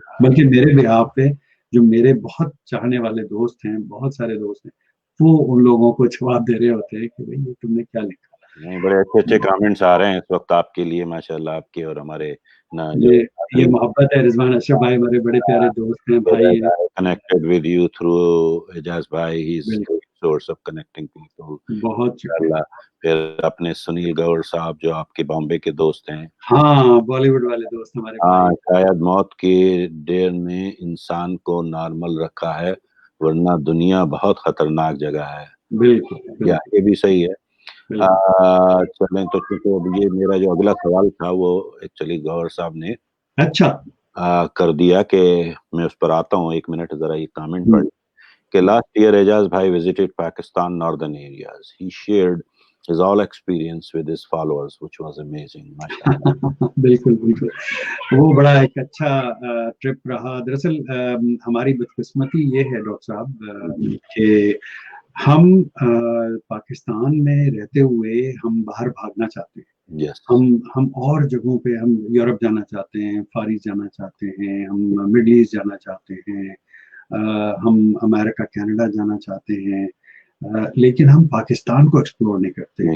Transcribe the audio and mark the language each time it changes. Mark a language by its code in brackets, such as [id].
[ur] بلکہ میرے بہاف پہ جو میرے بہت چاہنے والے دوست ہیں, بہت سارے دوست ہیں, وہ ان لوگوں کو جواب دے رہے ہوتے ہیں کہ بھائی یہ تم نے کیا لکھا. نہیں, بڑے اچھے اچھے کامنٹس آ رہے ہیں اس وقت آپ کے لیے, ماشاءاللہ آپ کے اور ہمارے یہ محبت ہے. رضوان اشرف بھائی ہمارے بڑے پیارے دوست ہیں بھائی. [en] connected with you through Ejaz بھائی, he is a source of connecting people. [ur] بہت شکریہ. پھر اپنے سنیل گور صاحب جو آپ کے بامبے کے دوست ہیں, ہاں بالی ووڈ والے دوست ہمارے. ہاں, شاید موت کی دیر نے انسان کو نارمل رکھا ہے ورنہ دنیا بہت خطرناک جگہ ہے. بالکل یہ بھی صحیح ہے. چلیں تو چونکہ اب یہ میرا جو اگلا سوال تھا وہ ایکچولی گور صاحب نے اچھا کر دیا کہ میں اس پر آتا ہوں. 1 منٹ ذرا یہ کامنٹ پڑھ کہ لاسٹ ایئر اعجاز بھائی [en] visited Pakistan northern areas. He shared his all experience with his followers which was amazing. [ur] بالکل بالکل, وہ بڑا ایک اچھا ٹرپ رہا. دراصل ہماری بدقسمتی یہ ہے ڈاکٹر صاحب کہ ہم پاکستان میں رہتے ہوئے ہم باہر بھاگنا چاہتے ہیں. ہم اور جگہوں پہ, ہم یورپ جانا چاہتے ہیں, فارس جانا چاہتے ہیں, ہم مڈل ایسٹ جانا چاہتے ہیں, ہم امریکہ کینیڈا جانا چاہتے ہیں, لیکن ہم پاکستان کو ایکسپلور نہیں کرتے.